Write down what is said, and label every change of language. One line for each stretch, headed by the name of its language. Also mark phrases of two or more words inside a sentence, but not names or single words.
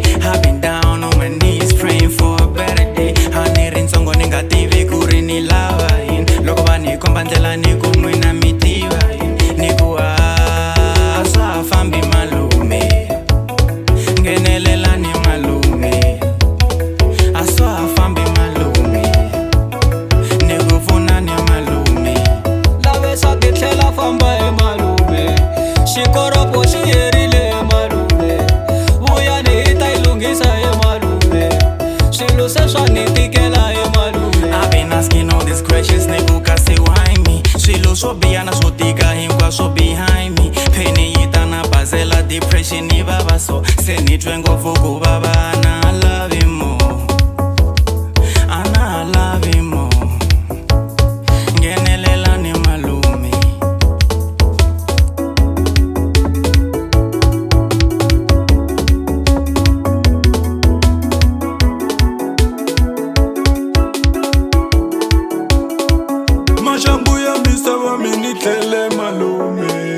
English: I've been down on my knees praying for a better day.
Tsonga: Haneri ntsongo ni nga tivi ku ri ni lava yini. Loko va ni komba ndlela ni ku n'wina mi tiva yini. Ni ku a swa ha fambi malume. Nghenelela ni malume. A swa ha fambi malume. Ni ku pfuna ni malume. Lavesa ti tlhela famba hi malume. Xikoropo xi herile malume. Vuyani hi ta yi lunghisa hi malume. Swilo se swa ni tikela hi malume.
English: I've been asking all these questions, nigga, kasi why me?
Tsonga: Swilo swo biha na swo tika hinkwaswo
English: behind me.
Tsonga: Pain yi ta na bazela, depression yi vava so. Se ni twe ngopfu ku vava,
English: I love you more. I love you more.
Tsonga: Nghenelela ni malume. Mashangu ya misava mini tele malume.